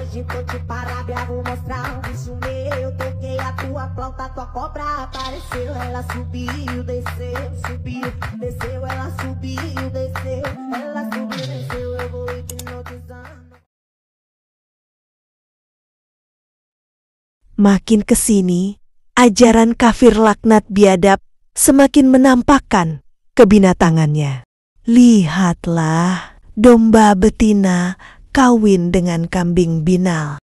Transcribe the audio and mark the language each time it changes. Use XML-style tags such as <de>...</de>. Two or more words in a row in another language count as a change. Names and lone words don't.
<pt>tô de parábia, vou mostrar um bicho meu. Toquei a tua flauta, tua cobra apareceu. Ela subiu, desceu, subiu, desceu. Ela subiu, desceu, ela subiu, desceu. Eu vou hipnotizando.</pt> <id>Makin kesini, ajaran kafir laknat biadab semakin menampakkan kebinatangannya. Lihatlah, domba betina kawin dengan kambing binal.</id>